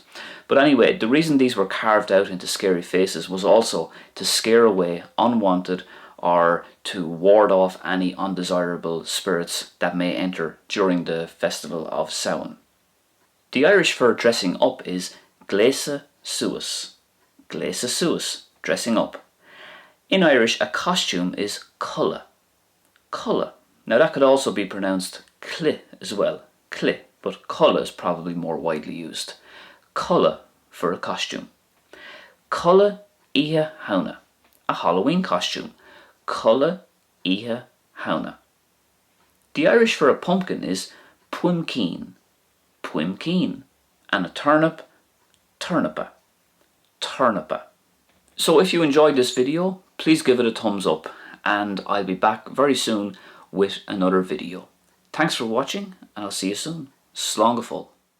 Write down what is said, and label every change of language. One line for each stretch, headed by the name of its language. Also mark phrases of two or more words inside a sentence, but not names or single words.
English: But anyway, the reason these were carved out into scary faces was also to scare away unwanted or to ward off any undesirable spirits that may enter during the festival of Samhain. The Irish for dressing up is
Irish: gléasa suas. Gléasa suas,
English: dressing up. In Irish, a costume is culla. Culla. Now that could also be pronounced cli as well. Cli, but culla is probably more widely used. Culla for a costume.
Irish: Culla Oíche Hamhna,
English: a Halloween costume.
Irish: Culla Oíche Hamhna.
English: The Irish for a pumpkin is puimcín. Puimcín. And a turnip, turnipa. Turnipa. So if you enjoyed this video, please give it a thumbs up, and I'll be back very soon with another video. Thanks for watching, and I'll see you soon.
Irish: Slán go fóill.